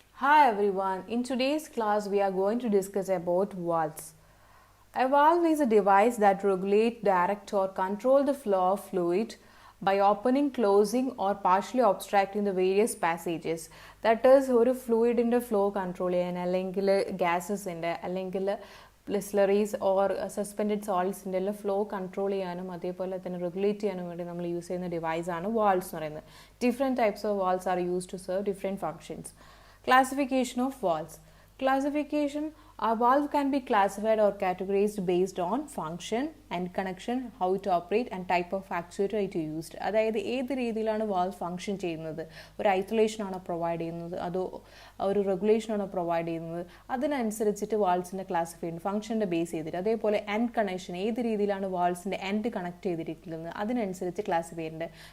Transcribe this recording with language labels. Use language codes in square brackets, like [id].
[en] Hi everyone, in today's class we are going to discuss about valves. A valve is a device that regulates, direct or control the flow of fluid by opening, closing or partially obstructing the various passages. [ml] That is, ഒരു ഫ്ലൂയിഡിൻ്റെ flow control ചെയ്യാൻ അല്ലെങ്കിൽ ഗ്യാസസിൻ്റെ അല്ലെങ്കിൽ സ്ലറീസ് or suspended സോൾട്സിൻ്റെ എല്ലാം flow control ചെയ്യാനും അതേപോലെ തന്നെ regulate ചെയ്യാനും വേണ്ടി നമ്മൾ യൂസ് ചെയ്യുന്ന ഡിവൈസാണ് വാൾവ്സ് എന്ന് പറയുന്നത്. [en] Different types of valves are use to serve different functions. Classification of valves. Classification, a valve can be classified or categorized based on function and connection, how it operates and type of actuator it used. [ml] അതായത് ഏത് രീതിയിലാണ് valve function ചെയ്യുന്നത്, ഒരു isolation ആണോ provide ചെയ്യുന്നത് അതോ ഒരു regulation ആണോ പ്രൊവൈഡ് ചെയ്യുന്നത്, അതിനനുസരിച്ചിട്ട് വാൾവ്സിൻ്റെ ക്ലാസിഫൈ ചെയ്യുന്നത് ഫംഗ്ഷൻ്റെ ബേസ് ചെയ്തിട്ട്. അതേപോലെ എൻഡ് കണക്ഷൻ, ഏത് രീതിയിലാണ് വാൾവ്സിൻ്റെ എൻഡ് കണക്ട് ചെയ്തിരിക്കുന്നത് അതിനനുസരിച്ച് ക്ലാസിഫൈ ചെയ്യുന്നുണ്ട്.